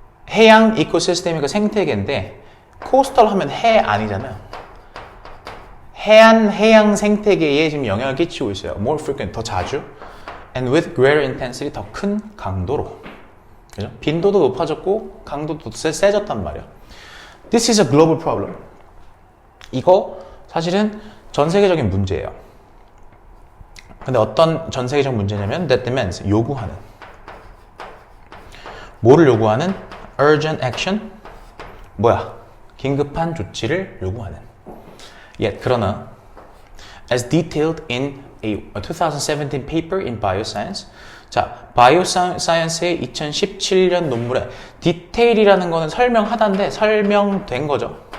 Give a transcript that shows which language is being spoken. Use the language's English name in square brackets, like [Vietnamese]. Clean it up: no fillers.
[Korean] 해양 이코시스템이 그 생태계인데 코스털 하면 해 아니잖아요. 해양 생태계에 지금 영향을 끼치고 있어요. [English] More frequent, [Korean] 더 자주. [English] And with greater intensity, [Korean] 더 큰 강도로. 그죠? 빈도도 높아졌고 강도도 세졌단 말이에요. [English] This is a global problem. [Korean] 이거 사실은 전 세계적인 문제예요. 근데 어떤 전 세계적 문제냐면 [English] that demands, [Korean] 요구하는. 뭐를 요구하는? [English] urgent action, [Korean] 뭐야? 긴급한 조치를 요구하는. Yet, 그러나 [English] as detailed in a 2017 paper in Bioscience, [Korean] 자, 바이오사이언스의 2017년 논문에 디테일이라는 거는 설명하다인데 설명된 거죠.